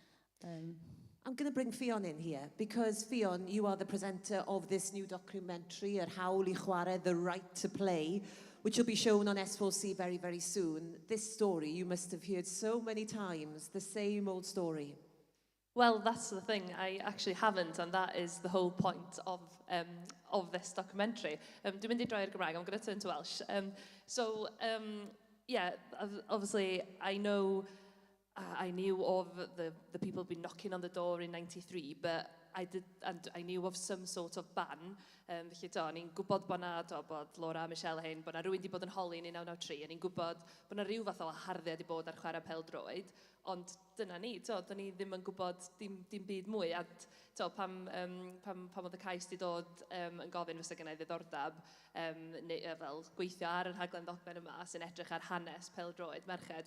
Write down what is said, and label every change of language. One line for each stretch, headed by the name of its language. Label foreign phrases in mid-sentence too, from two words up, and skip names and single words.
English: I'm going to bring Fion in here, because Fion, you are the presenter of this new documentary, Hawl, Chwarae, The Right to Play, which will be shown on S4C very, very soon. This story, you must have heard so many times, the same old story. Well, that's the thing, I actually haven't, and that is the whole point of this documentary.
Welsh: Dwi'n mynd I droi ar Gymraeg,
English: I'm going to turn to Welsh. Yeah, obviously, I knew of the people who've been knocking on the door in '93, but I knew of some sort of ban.
Welsh: Felly o'n i'n gwybod bod Laura a Michelle hyn, bod na rhywun wedi bod yn holi yn 1993, o'n i'n gwybod bod na rhyw fath o harddiad wedi bod ar chwarae pêl-droed, ond dyna ni, do'n ni ddim yn gwybod dim byd mwy, a pam oedd y cais wedi dod yn gofyn fysa gennau ddiddordeb fel gweithio ar y rhaglen ddogfen yma sy'n edrych ar hanes pêl-droed merched.